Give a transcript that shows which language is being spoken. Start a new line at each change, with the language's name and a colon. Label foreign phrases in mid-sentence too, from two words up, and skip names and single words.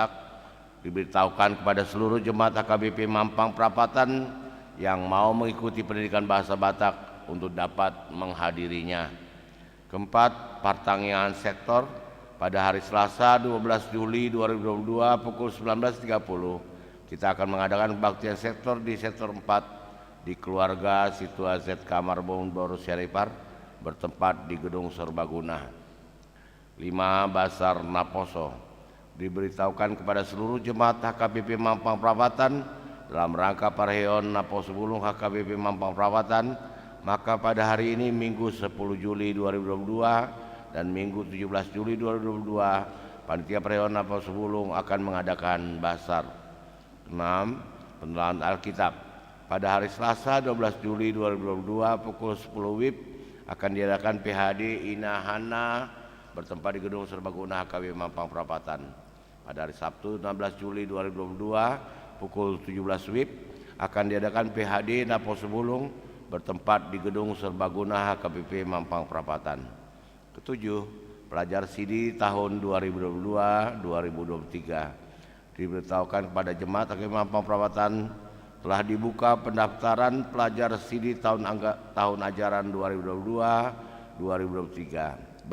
Indonesian: Diberitahukan kepada seluruh jemaat HKBP Mampang Perapatan yang mau mengikuti pendidikan bahasa Batak untuk dapat menghadirinya. 4. Pertanggungan sektor. Pada hari Selasa 12 Juli 2022 pukul 19.30 kita akan mengadakan kebaktian sektor di sektor 4 di keluarga Situa Z Kamar Boru Syarifar bertempat di Gedung Serbaguna. 5. Basar Naposo. Diberitahukan kepada seluruh jemaat HKBP Mampang Perapatan dalam rangka Parheon Naposo Bulung HKBP Mampang Perapatan, maka pada hari ini Minggu 10 Juli 2022 dan Minggu 17 Juli 2022 Panitia Parheon Naposo Bulung akan mengadakan basar. 6. Penelaran Alkitab. Pada hari Selasa 12 Juli 2022 pukul 10 WIB akan diadakan PHD Inahana bertempat di Gedung Serbaguna HKBP Mampang Perapatan. Pada hari Sabtu 16 Juli 2022 pukul 17 WIB akan diadakan PHD Naposo Bulung bertempat di Gedung Serbaguna HKBP Mampang Perapatan. 7. Pelajar CD tahun 2022-2023. Diberitahukan kepada jemaat HKBP Mampang Perapatan telah dibuka pendaftaran pelajar CD tahun ajaran 2022-2023.